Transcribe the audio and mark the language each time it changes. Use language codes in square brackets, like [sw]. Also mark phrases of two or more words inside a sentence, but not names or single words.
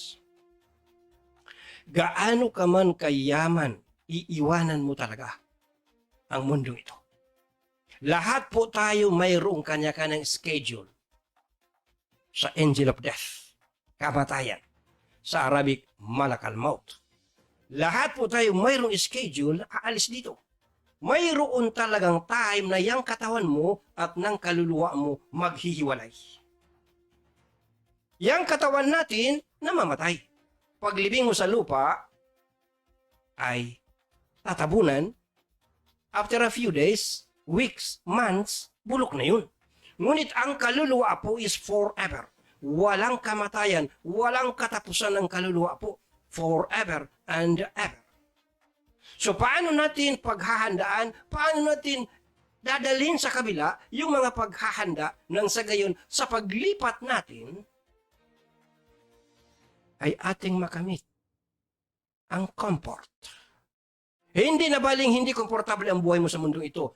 [tl] Gaano ka man kayaman, iiwanan mo talaga ang mundong ito. Lahat po tayo mayroong kanya-kanyang schedule sa [en] angel of death, [tl] kamatayan. Sa Arabic, [ar] ملك الموت. [tl] Lahat po tayo mayroong schedule, aalis dito. Mayroon talagang time na yung katawan mo at ng kaluluwa mo maghihiwalay. Yang katawan natin namamatay. Paglibing mo sa lupa ay tatabunan. [en] After a few days, weeks, months, [tl] bulok na yun. Ngunit ang kaluluwa po [en] is forever. [tl] Walang kamatayan, walang katapusan ng kaluluwa po. [en] Forever and ever. [tl] So paano natin paghahandaan, paano natin dadalhin sa kabila yung mga paghahanda ng sa gayon sa paglipat natin ay ating makamit ang comfort. Hindi na baling hindi komportable ang buhay mo sa mundong ito.